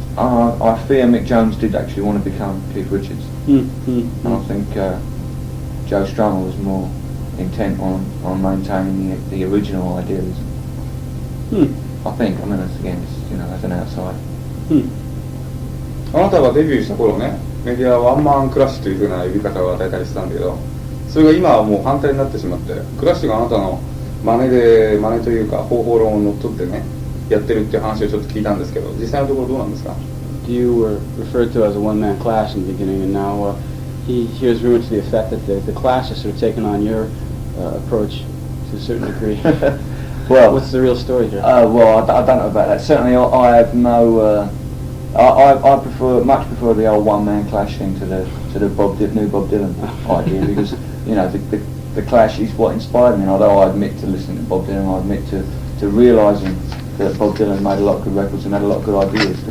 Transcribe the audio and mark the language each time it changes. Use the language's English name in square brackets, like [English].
[English] I fear Mick Jones did actually want to become Keith Richards, and I think Joe Strummer was more intent on maintaining the original idealism. I think. I mean, that's again, as an outsider. [Japanese] あなたがデビューした頃ね、メディアはワンマンクラッシュというふうな呼び方を与えたりしてたんだけど、それが今はもう反対になってしまって、クラッシュがあなたの真似というか方法論を乗っ取ってね、やってるっていう話をちょっと聞いたんですけど、実際のところどうなんですか？ [English] Do you were referred to as a one-man Clash in the beginning, and now he hears rumors to the effect that the Clash has sort of taken on your approach to a certain degree. Well, what's the real story here? Well, I don't know about that. Certainly, I have no. I much prefer the old one-man Clash thing to the new Bob Dylan idea, because the Clash is what inspired me. And although I admit to listening to Bob Dylan, I admit to realising that Bob Dylan made a lot of good records and had a lot of good ideas.